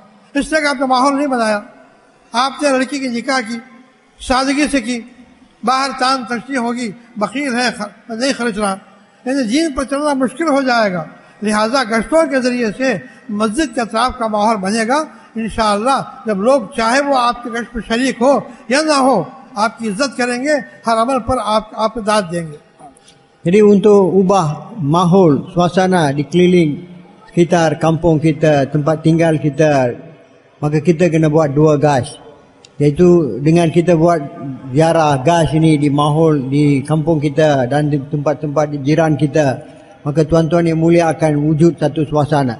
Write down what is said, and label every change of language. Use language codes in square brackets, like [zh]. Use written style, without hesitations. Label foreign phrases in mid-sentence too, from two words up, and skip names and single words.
[hi] इसलिए आपने माहौल नहीं बनाया। आपने लड़की की निकाह की, सादगी से की, बाहर तान तशनी होगी, बकीर है, नहीं खर्च रहा, यानी दीन पर चलना मुश्किल हो जाएगा। लिहाजा गश्तों के जरिए से मस्जिद के अतराफ का माहौल बनेगा। इंशाअल्लाह जब लोग चाहे वो आपके गश्त पर शरीक हो या ना हो, आपकी इज्जत करेंगे, हर अमल पर आपको दाद देंगे। [ms] Jadi untuk ubah mahol, suasana di keliling sekitar kampung kita, tempat tinggal kita, maka kita kena buat dua gas. Iaitu dengan kita buat ziarah gas ini di mahol, di kampung kita dan di tempat-tempat di jiran kita, maka tuan-tuan yang mulia akan wujud satu suasana.